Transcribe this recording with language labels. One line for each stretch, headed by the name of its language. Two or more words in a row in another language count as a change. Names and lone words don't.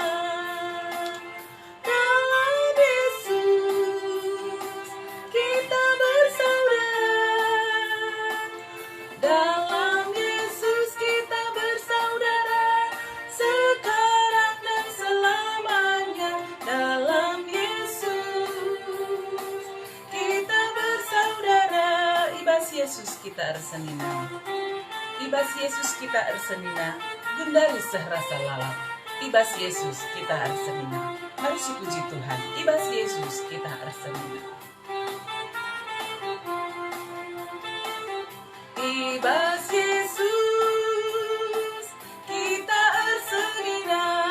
Indonesian: Dalam Yesus kita bersaudara. Dalam Yesus kita bersaudara sekarang dan selamanya. Dalam Yesus kita bersaudara.
Batak Karo: Ibas Yesus kita ersenina. Ibas Yesus kita ersenina. Gundari sehrasa lalap. Ibas Yesus kita ersenina. Mari si puji Tuhan. Ibas Yesus kita ersenina. Ibas Yesus kita ersenina.